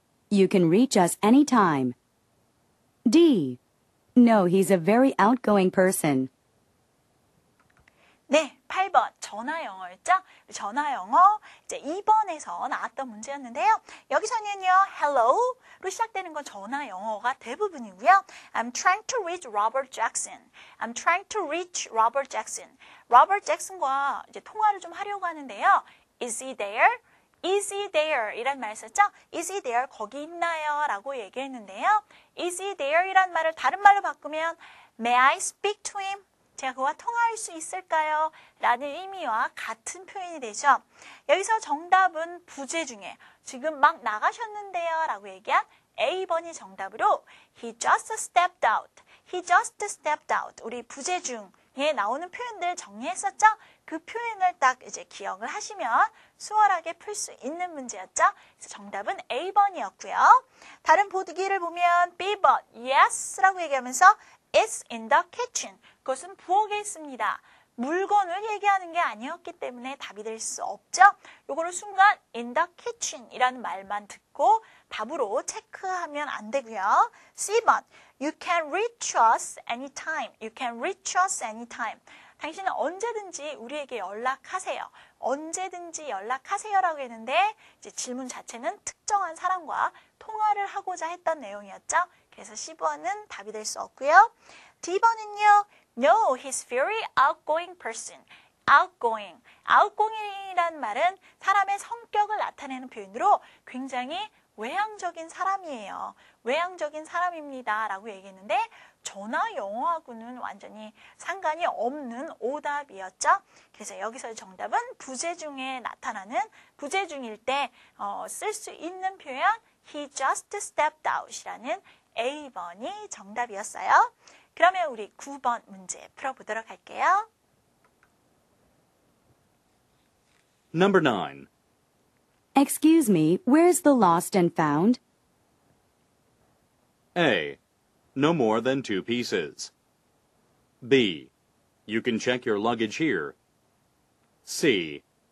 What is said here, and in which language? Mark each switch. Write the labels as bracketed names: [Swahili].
[English] You can reach us anytime. D. No, he's a very outgoing person. [Korean] 네, 8번 전화 영어였죠? 전화 영어 이제 2번에서 나왔던 문제였는데요. 여기서는요, hello로 시작되는 건 전화 영어가 대부분이고요. [English] I'm trying to reach Robert Jackson. I'm trying to reach Robert Jackson. [Korean] Robert Jackson과 이제 통화를 좀 하려고 하는데요. [English] Is he there? Is he there? [Korean] 이란 말 썼죠? [English] Is he there? [Korean] 거기 있나요? 라고 얘기했는데요. [English] Is he there? [Korean] 이란 말을 다른 말로 바꾸면 [English] May I speak to him? [Korean] 제가 그와 통화할 수 있을까요? 라는 의미와 같은 표현이 되죠. 여기서 정답은 부재 중에 지금 막 나가셨는데요 라고 얘기한 A번이 정답으로 [English] He just stepped out. He just stepped out. [Korean] 우리 부재 중에 나오는 표현들 정리했었죠? 그 표현을 딱 이제 기억을 하시면 수월하게 풀 수 있는 문제였죠? 그래서 정답은 A번이었고요. 다른 보기를 보면 B번, Yes라고 얘기하면서 [English] It's in the kitchen. [Korean] 그것은 부엌에 있습니다. 물건을 얘기하는 게 아니었기 때문에 답이 될 수 없죠. 요거를 순간 [English] in the kitchen [Korean] 이라는 말만 듣고 답으로 체크하면 안 되고요. [English] C번, you can reach us anytime. You can reach us anytime. [Korean] 당신은 언제든지 우리에게 연락하세요. 언제든지 연락하세요라고 했는데 이제 질문 자체는 특정한 사람과 통화를 하고자 했던 내용이었죠. 그래서 C번은 답이 될 수 없고요. D번은요. [English] No, he's very outgoing person. outgoing. [Korean] outgoing이라는 말은 사람의 성격을 나타내는 표현으로 굉장히 외향적인 사람이에요. 외향적인 사람입니다. 라고 얘기했는데 전화 영어하고는 완전히 상관이 없는 오답이었죠. 그래서 여기서 정답은 부재 중에 나타나는 부재 중일 때 쓸 수 있는 표현 [English] He just stepped out [Korean] 이라는 A번이 정답이었어요. 그러면 우리 9번 문제 풀어보도록 할게요. [English] Number 9. Excuse me, where's the lost and found? A. No more than 2 pieces. B. You can check your luggage here. C.